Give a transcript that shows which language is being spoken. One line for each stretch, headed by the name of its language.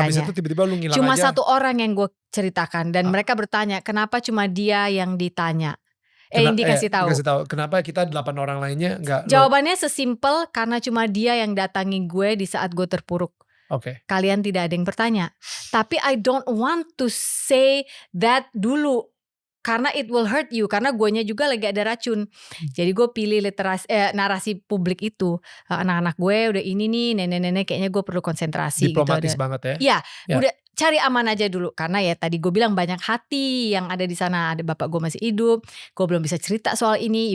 Indonesian: Dan habis itu tiba-tiba lu ngilang cuma aja. Cuma 1 orang yang gue ceritakan dan mereka bertanya, kenapa cuma dia yang ditanya? Yang dikasih tahu. Kenapa kita 8 orang lainnya enggak? Jawabannya sesimpel, karena cuma dia yang datangi gue di saat gue terpuruk. Oke. Kalian tidak ada yang bertanya. Tapi
English: I don't want to say that
Indonesian: dulu. Karena
English: it will hurt you.
Indonesian: Karena guanya juga lagi ada racun. Jadi gue pilih narasi publik itu. Anak-anak gue udah ini nih, nenek-nenek kayaknya gue perlu konsentrasi. Diplomatis gitu. banget ya. Iya. Udah cari aman aja dulu. Karena ya tadi gue bilang banyak hati yang ada di sana. Ada bapak gue masih hidup. Gue belum bisa cerita soal ini.